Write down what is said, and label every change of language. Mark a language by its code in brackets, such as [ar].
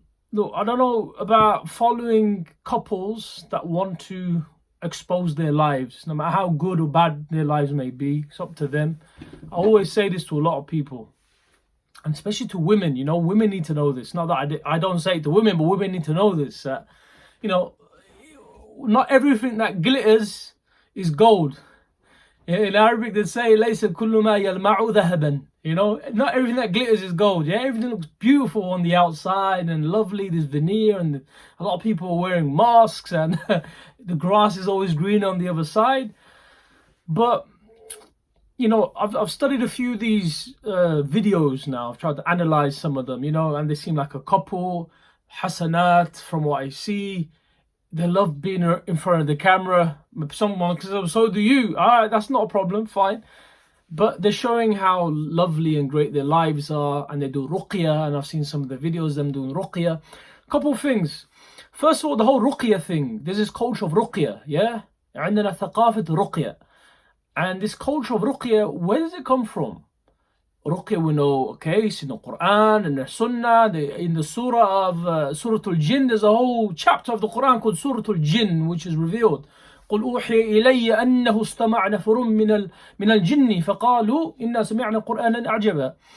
[en] Look, I don't know about following couples that want to expose their lives, no matter how good or bad their lives may be. It's up to them. I always say this to a lot of people, and especially to women. Women need to know this. Not that I don't say it to women, but women need to know this. You know, not everything that glitters is gold. In Arabic, they say, [ar] لَيْسَ كُلُّ مَا يَلْمَعُ ذَهَبًا. [en] Not everything that glitters is gold. Yeah, everything looks beautiful on the outside and lovely. There's veneer, and a lot of people are wearing masks, and the grass is always green on the other side. But I've studied a few of these videos now. I've tried to analyze some of them. And they seem like a couple. Hasanat, from what I see, they love being in front of the camera. Someone, because so do you. All right, that's not a problem. Fine. But they're showing how lovely and great their lives are, and they do ruqya, and I've seen some of the videos of them doing ruqya. Couple of things. First of all, the whole ruqya thing. There's this culture of ruqya, yeah? [ar] عندنا ثقافة ruqya. [en] And this culture of ruqya, where does it come from? Ruqya, we know, okay, it's in the Quran and the Sunnah, in the surah of Surah Al-Jinn. There's a whole chapter of the Quran called Surah Al-Jinn, which is revealed. [ar] قل أوحي إلي أنه استمع نفر من الجن فقالوا إنا سمعنا قرآنا أعجبا.